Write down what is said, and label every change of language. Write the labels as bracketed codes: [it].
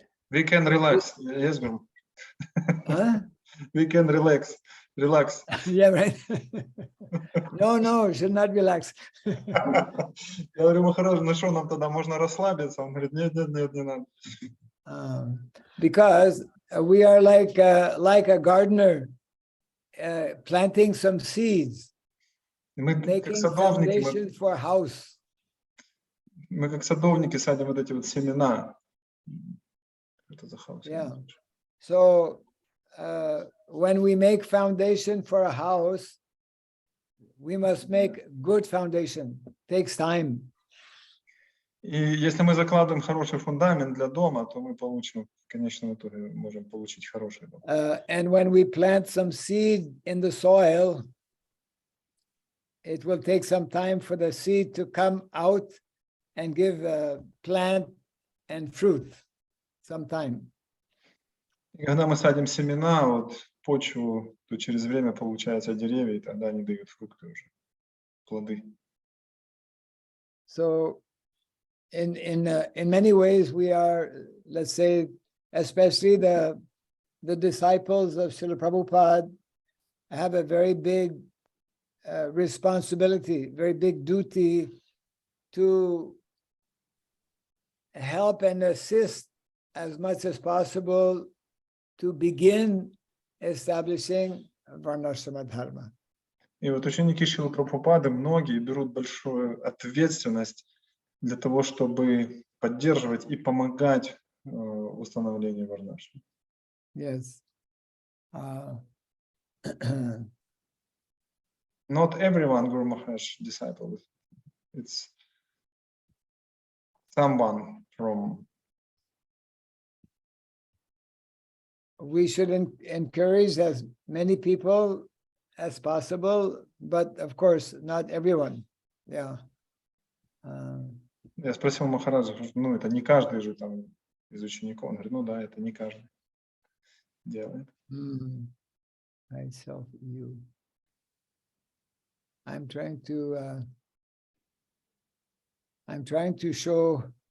[en] We can relax. Yes, Guru. Huh? We can relax. Yeah, right. No, should not relax. [ru] Я говорю, Махарадж, ну что, нам тогда можно расслабиться? Он говорит, нет, не надо. [en] Because we are like a gardener planting some seeds, making foundations for a house. [ru] Мы как садовники садим вот эти вот семена. [en] Yeah. So when we make foundation for a house, we must make good foundation. Takes time. [ru] И если мы закладываем хороший фундамент для дома, то мы получим, в конечном итоге, можем получить хороший дом. [en] And when we plant some seed in the soil, it will take some time for the seed to come out and give plant and fruit. Some time. [ru] И когда мы садим семена, вот почву, то через время получаются деревья, и тогда они дают фрукты уже, плоды. [en] So, in many ways, we are, let's say, especially the disciples of Srila Prabhupada, have a very big responsibility, very big duty to help and assist as much as possible to begin establishing Varnashrama Dharma. [ru] И вот ученики Шрилы Прабхупады, многие берут большую ответственность для того, чтобы поддерживать и помогать установлению Варнашрама. [en] Yes. Not everyone, Guru Maharaj, disciple. It's someone from. We should encourage as many people as possible, but of course, not everyone. Yeah. [ru] Я спросил Махараджа, ну это не каждый же там из учеников. Он говорит, ну да, это не каждый делает. [en] Myself, you. I'm trying to show